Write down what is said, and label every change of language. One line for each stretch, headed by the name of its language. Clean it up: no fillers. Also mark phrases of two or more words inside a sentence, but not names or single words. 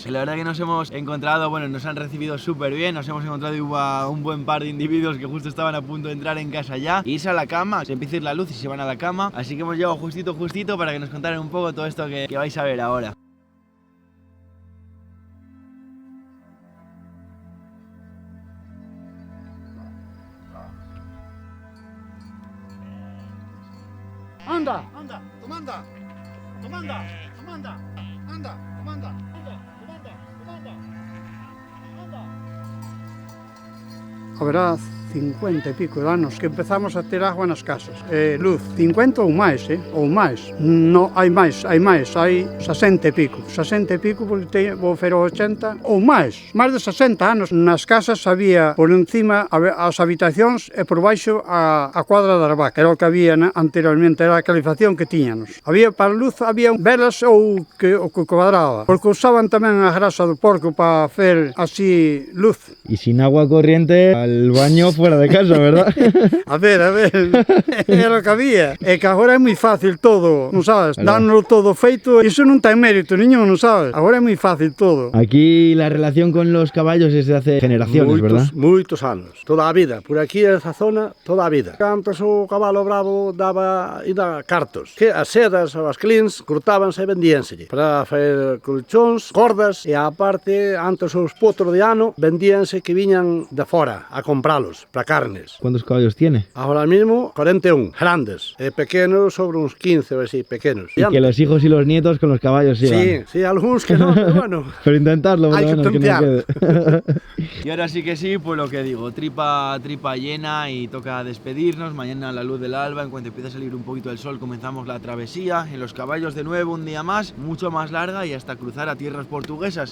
Spanish: Y la verdad que nos hemos encontrado, bueno, nos han recibido súper bien, nos hemos encontrado un buen par de individuos que justo estaban a punto de entrar en casa ya, e irse a la cama, se empieza a ir la luz y se van a la cama, así que hemos llegado justito para que nos contaran un poco todo esto que vais a ver ahora. Anda, anda, comanda, comanda, comanda, anda, comanda, anda, comanda, comanda, anda.
Galician: A verás. 50 e pico de anos que empezamos a ter agua nas casas. Luz, 50 ou máis, ou máis. No, hai máis, hai 60 e pico. 60 e pico, porque vou fer 80 ou máis de 60 anos. Nas casas había por encima as habitacións e por baixo a cuadra das vacas. Era o que había anteriormente, era a calefacción que tiñanos. Había para luz, había velas ou que cuadraba, porque usaban tamén a grasa do porco para fer así luz.
Spanish: Y sin agua corriente al baño fuera de casa, ¿verdad?
Galician: A ver, era o que había. E que agora é moi fácil todo, non sabes? Dándolo todo feito, iso non ten mérito niño, non sabes? Agora é moi fácil todo.
Spanish: Aquí la relación con los caballos es de hace generaciones, ¿verdad?
Galician: Moitos anos, toda a vida. Por aquí esa zona, toda a vida. Antes o cabalo bravo daba cartos, que as sedas ou as clins cortábanse e vendíanselle para fazer colchóns, cordas, e a parte, antes os potros de ano vendíanse que viñan de fora a compralos para carnes.
Spanish: ¿Cuántos caballos tiene? Ahora mismo 41, grandes,
Galician: e pequenos sobre uns 15 ou así, pequenos.
Spanish: Y que los hijos y los nietos con los caballos sigan.
Galician: Sí, algúns que non, pero bueno.
Spanish: Pero intentarlo, Hay que bueno, que no tontear. quede. Y ahora sí que sí, pues lo que digo, tripa llena y toca despedirnos. Mañana a la luz del alba, en cuanto empiece a salir un poquito el sol, comenzamos la travesía en los caballos de nuevo, un día más, mucho más larga y hasta cruzar a tierras portuguesas.